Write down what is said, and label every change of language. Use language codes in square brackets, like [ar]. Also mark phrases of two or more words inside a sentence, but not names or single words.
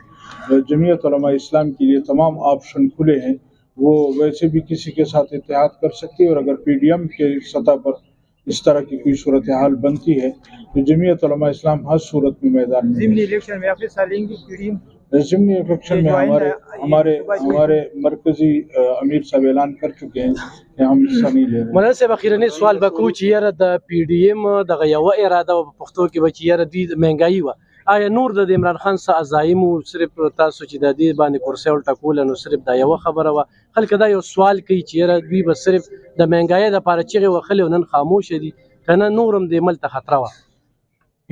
[ur] جمعیت علماء اسلام کے لیے تمام آپشن کھلے ہیں، وہ ویسے بھی کسی کے ساتھ اتحاد کر سکتی ہے، اور اگر پی ڈی ایم کے سطح پر اس طرح کی کوئی صورتحال بنتی ہے تو جمعیت علماء اسلام ہر صورت میں میدان میں. ضمنی الیکشن میں آپ حصہ لیں گے پی ڈی ایم؟ ضمنی الیکشن میں ہمارے مرکزی امیر صاحب اعلان کر چکے ہیں کہ ہم حصہ نہیں لے رہے. [ps] مولانا صاحب اخیرنی سوال بکو چې یاره د پی ډی ایم دغه یوه اراده په پښتو کې به چې یاره دوی مهنګایي وه، آیا نور د عمران خان څه عزایم و صرف تاسو چې د دې باندې کرسۍ ولټکوله نو صرف دا یوه خبره وه؟ خلک دا یو سوال کوي چې یاره دوی به صرف د مهنګایۍ دپاره چغې وهلې او نن خاموشه دي، که نه نور هم دې ملک ته خطره وه؟